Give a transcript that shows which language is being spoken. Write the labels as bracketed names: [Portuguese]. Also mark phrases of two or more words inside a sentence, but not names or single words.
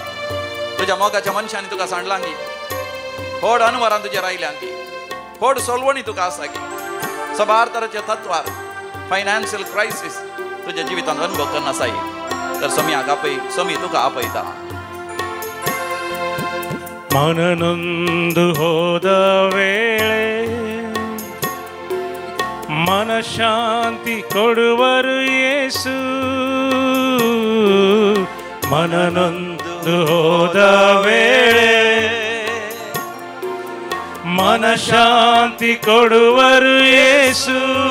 [Konkani] तुझ्या मोगाच्या मनशांनी तुका सांडलांगी. व्हड अनवरान तुजे रायल्यांगी. व्हड सोलवणी तुका आसा गी. सबार तराच्या तत्वार [English] financial crisis [Konkani] तुझ्या जिवितांत अनुभव करना आसाय. तर सम्याक आपय समी तुका आपयता. [Kannada] मननೊಂದು ಹೋದ ವೇಳೆ ಮನಶಾಂತಿ ಕೊಡುವರು ಯೇಸು. ಮನನೊಂದು ಹೋದ ವೇಳೆ ಮನಶಾಂತಿ ಕೊಡುವರು ಯೇಸು.